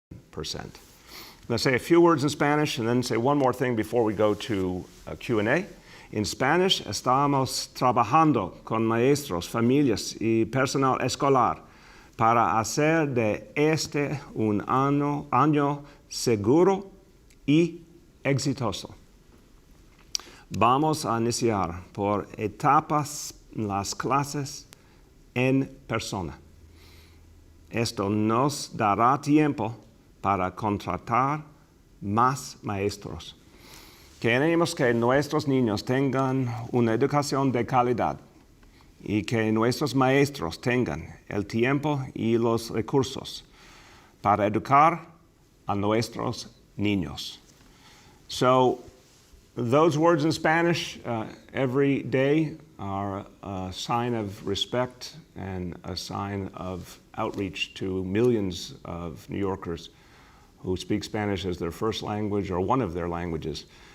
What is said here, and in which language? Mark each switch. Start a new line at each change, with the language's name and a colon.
English: %. I'm going to say a few words in Spanish and then say one more thing before we go to Q&A. In Spanish,
Spanish: estamos trabajando con maestros, familias y personal escolar para hacer de este un año seguro y exitoso. Vamos a iniciar por etapas las clases en persona. Esto nos dará tiempo para contratar más maestros. Queremos que nuestros niños tengan una educación de calidad y que nuestros maestros tengan el tiempo y los recursos para educar a nuestros niños.
English: So those words in Spanish every day are a sign of respect and a sign of outreach to millions of New Yorkers who speak Spanish as their first language or one of their languages.